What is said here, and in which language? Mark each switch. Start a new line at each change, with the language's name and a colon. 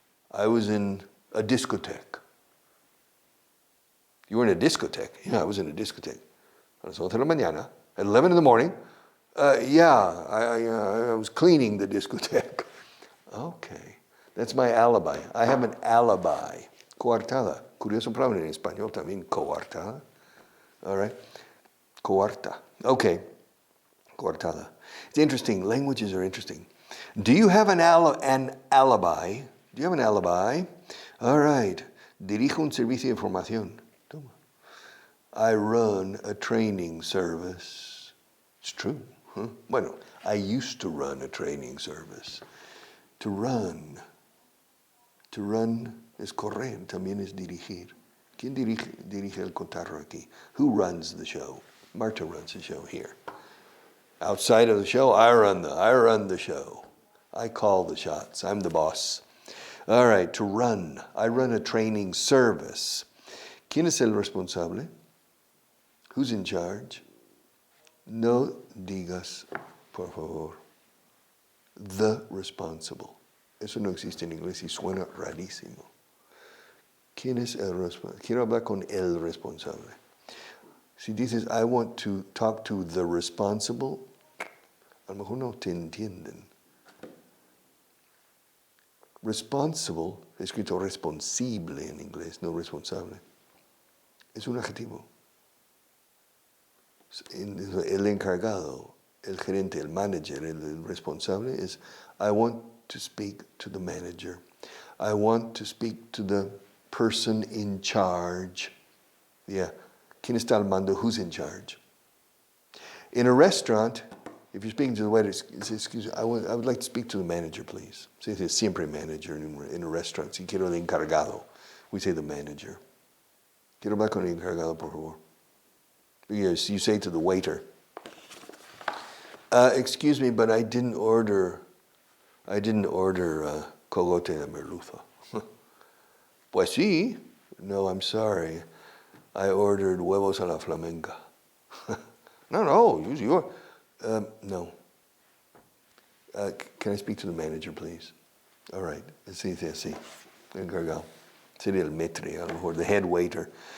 English: I was in a discotheque. You were in a discotheque? Yeah, I was in a discotheque.
Spanish: A las 11 de la mañana,
English: at 11 in the morning. I was cleaning the discotheque. Okay, that's my alibi. I have an alibi. Coartada.
Spanish: Curioso palabra en español también, coartada.
English: All right? Coarta. Okay. Coartada. It's interesting. Languages are interesting. Do you have an alibi? Do you have an alibi? All right.
Spanish: Dirijo un servicio de información. Toma.
English: I run a training service. It's true. Huh? Bueno, I used to run a training service.
Spanish: To run es correr, también es dirigir. ¿Quién dirige el cotarro aquí?
English: Who runs the show? Marta runs the show here. Outside of the show, I run the show. I call the shots. I'm the boss. All right, to run. I run a training service.
Spanish: ¿Quién es el responsable?
English: Who's in charge?
Spanish: No digas, por favor,
English: the responsible.
Spanish: Eso no existe en inglés y suena rarísimo. ¿Quién es el responsable? Quiero hablar con el responsable. Si dices,
English: I want to talk to the responsible,
Spanish: a lo mejor no te entienden. Responsible, escrito responsible en inglés, no responsable. Es un adjetivo. El encargado, el gerente, el manager, el responsable es,
English: I want to speak to the manager. I want to speak to the person in charge. Yeah.
Spanish: ¿Quién está al mando?
English: Who's in charge? In a restaurant, if you're speaking to the waiter, say, excuse me, I would like to speak to the manager, please.
Spanish: Se dice siempre manager
English: in a restaurant.
Spanish: Si quiero el encargado,
English: we say the manager.
Spanish: Quiero hablar con el encargado, por favor.
English: Yes, you say to the waiter, excuse me, but I didn't order
Spanish: cogote de merluza. Pues sí.
English: No, I'm sorry. I ordered huevos a la flamenca. No, no. Can I speak to the manager, please? All right.
Spanish: Sí, sí. Encargado. Sería el maître, a lo mejor,
English: the head waiter.